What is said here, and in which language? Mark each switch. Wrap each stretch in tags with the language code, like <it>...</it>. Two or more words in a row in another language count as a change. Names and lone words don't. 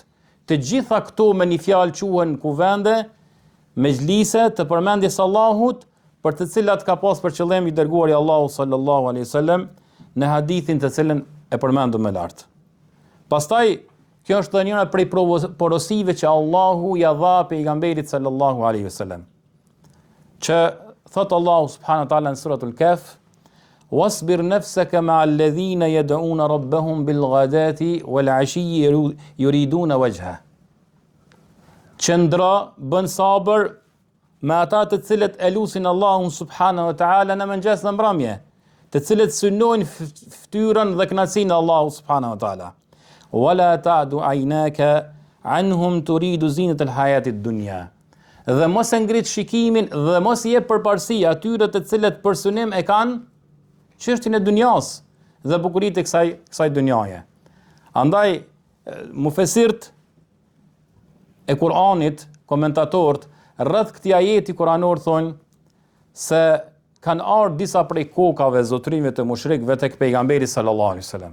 <sq>Të gjitha këto me një fjalë quhen kuvende, mejlise të përmendjes Allahut, për të cilat ka pas për qëllim i dërguari Allahu</sq> <ar>صلى الله عليه وسلم</ar> <sq>në hadithin të cilën e përmendëm më lart. Pastaj kjo është njëra prej porosive që Allahu ja dha pejgamberit</sq> <ar>صلى الله عليه وسلم.</ar> <sq>Që thot Allahu</sq> <ar>سبحانه وتعالى në سورة الكهف: "واصبر نفسك مع الذين يدعون ربهم بالغداة والعشي يريدون وجهه."</ar> <sq>Qëndra, bën sabër me ata të cilët e lusin Allahun</sq> <ar>سبحانه وتعالى</ar> <sq>në mëngjes dhe mbrëmje, të cilët synojnë ftyrën dhe kënaqësinë e Allahut</sq> <ar>سبحانه وتعالى. ولا تعد عيناك عنهم تريد زينة الحياة الدنيا.</ar> <sq>Dhe mos e ngrit shikimin dhe mos i jep përparësi atyre të cilët për synim e kanë çështjen e dunjas dhe bukuritë e kësaj dunjaje. Andaj mufesirt e Kur'anit, komentatorët rreth këtij ajeti kuranor thonë se kanë ardhur disa prej kokave zotrime të mushrikëve tek pejgamberi</sq> <ar>صلى الله عليه وسلم.</ar>